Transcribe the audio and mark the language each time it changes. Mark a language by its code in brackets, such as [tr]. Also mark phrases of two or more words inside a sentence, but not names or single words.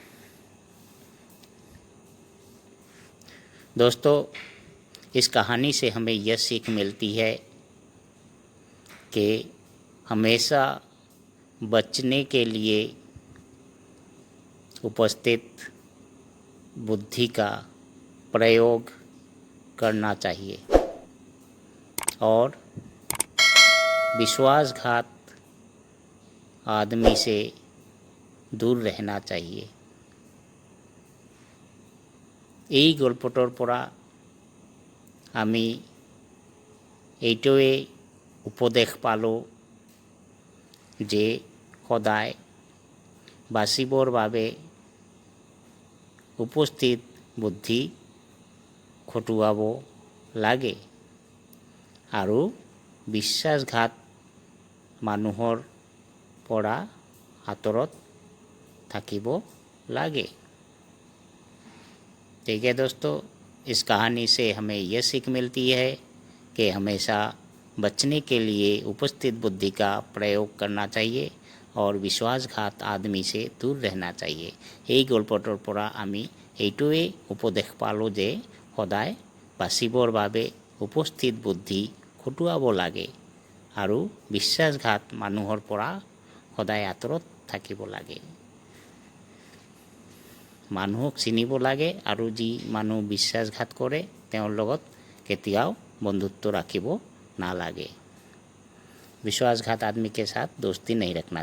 [hi] दोस्तों इस कहानी से हमें यह सीख मिलती है कि हमेशा बचने के लिए उपस्थित बुद्धि का प्रयोग करना चाहिए और विश्वासघात आदमी से दूर रहना चाहिए। [as] এই গল্পটোৰ পৰা আমি এইটোৱে উপদেশ পালোঁ যে সদায় বাচিবৰ বাবে উপস্থিত বুদ্ধি খটুৱাব লাগে আৰু বিশ্বাসঘাত মানুহৰ পৰা আঁতৰত থাকিব লাগে। [hi] ठीक है दोस्तों, इस कहानी से हमें यह सीख मिलती है कि हमेशा बचने के लिए उपस्थित बुद्धि का प्रयोग करना चाहिए और विश्वासघात आदमी से दूर रहना चाहिए। [as] এই গল্পটোৰ পৰা আমি এইটোৱে উপদেশ পালোঁ যে সদায় বাচিবৰ বাবে উপস্থিত বুদ্ধি খটুৱাব লাগে আৰু বিশ্বাসঘাত মানুহৰ পৰা সদায় আঁতৰত থাকিব লাগে। মানুহক চিনিব লাগে আৰু যি মানুহ বিশ্বাসঘাত কৰে তেওঁৰ লগত কেতিয়াও বন্ধুত্ব ৰাখিব नालागे। [hi] विश्वासघात आदमी के साथ दोस्ती नहीं रखना।